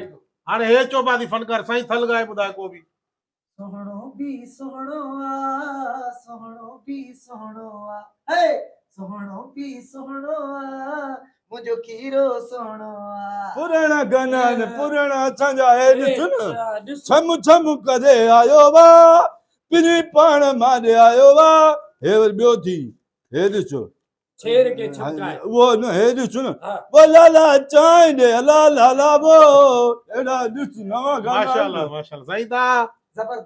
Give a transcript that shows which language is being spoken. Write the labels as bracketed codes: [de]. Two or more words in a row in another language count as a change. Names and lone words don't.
[sd] हाणे हे चोबा थी फनकार साईं थल ॻाए ॿुधाए को बि सोहणो बि सोहणो आ सोहणो बि सोहणो आ हे सोहणो बि सोहणो आ मुंहिंजो खीरो सोहणो आ पुराणा गाना आहिनि पुराणा असांजा हे ॾिस न ॾिस छम छम करे आयो वा पिनी पाण मारे आयो वा हे वरी ॿियो थी हे ॾिसो शेर के छपकाए उहो न हे ॾिस न हा वो लाला चांहि ॾे अला लाला वो अहिड़ा ॾिस नवां गाना माशाल्लाह माशाल्लाह साईं तव्हां जबरदस्त